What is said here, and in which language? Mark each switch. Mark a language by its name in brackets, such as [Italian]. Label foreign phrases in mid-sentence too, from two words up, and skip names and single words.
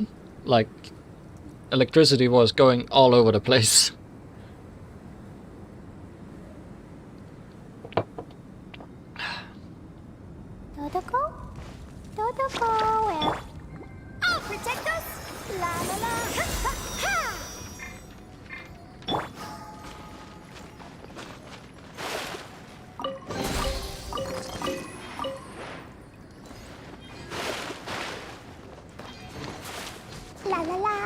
[English] Like, electricity was going all over the place. Dodoko? Dodoko, where? I'll protect us. La la la. Ha ha ha. La la la.